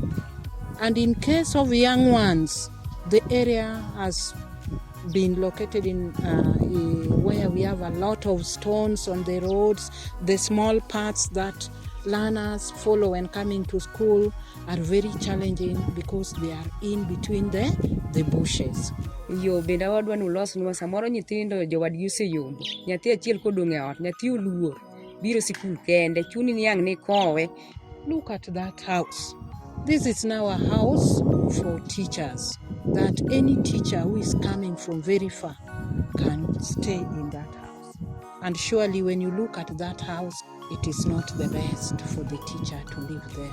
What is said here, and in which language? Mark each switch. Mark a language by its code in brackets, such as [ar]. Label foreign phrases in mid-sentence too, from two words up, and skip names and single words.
[en] And in case of young ones, the area has been located in where we have a lot of stones on the roads. The small paths that learners follow when coming to school are very challenging because they are in between the bushes. [luo] Yo bende wadwa nolosnwa samoro nyithindo jowadgi oseyombo. Nyathi achiel kodong' e ot, nyathi oluor, biro sikul kende, chuni ni ang' ni kowe. [en] Look at that house. This is now a house for teachers, that any teacher who is coming from very far can stay in that house. And surely when you look at that house, it is not the best for the teacher to live there.